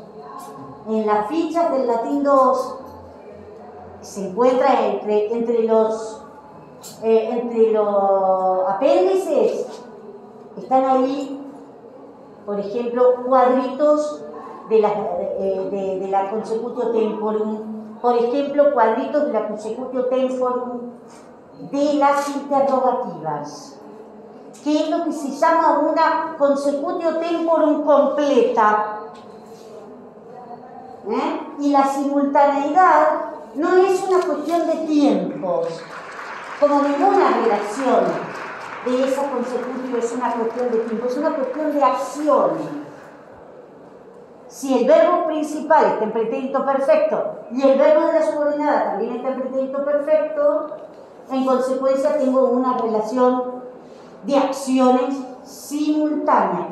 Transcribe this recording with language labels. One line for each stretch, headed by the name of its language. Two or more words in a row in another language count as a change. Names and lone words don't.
Spanish: En las fichas del latín 2 se encuentra entre los apéndices, están ahí, por ejemplo, cuadritos de la
Latin: consecutio temporum,
Spanish: por ejemplo, cuadritos de la
Latin: consecutio temporum
Spanish: de las interrogativas, que es lo que se llama una consecutio temporum completa. Y la simultaneidad no es una cuestión de tiempos, como ninguna relación de esa consecutio es una cuestión de tiempo, es una cuestión de acciones. Si el verbo principal está en pretérito perfecto y el verbo de la subordinada también está en pretérito perfecto, en consecuencia tengo una relación de acciones simultáneas.